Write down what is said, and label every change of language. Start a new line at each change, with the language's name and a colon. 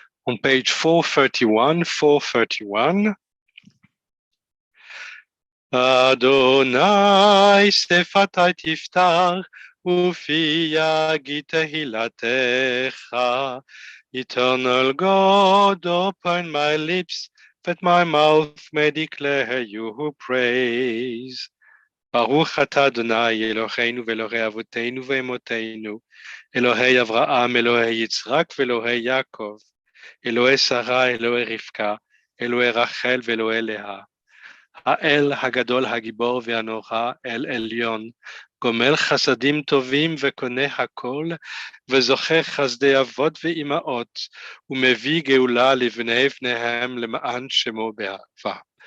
English: On page 431,
Hebrew: אדוני שפתי תפתח, ופי יגיד תהילתך.
English: Eternal God, open my lips, that my mouth may declare your praise.
Hebrew: ברוך אתה אדוני אלוהינו ואלוהי אבותינו ואמותינו, אלוהי אברהם, אלוהי יצחק ואלוהי יעקב, אלוהי שרה, אלוהי רבקה, אלוהי רחל ואלוהי לאה. האל הגדול הגיבור והנורא, אל עליון, גומל חסדים טובים וקונה הכל, וזוכר חסדי אבות ואימהות, ומביא גאולה לבני בניהם למען שמו באהבה.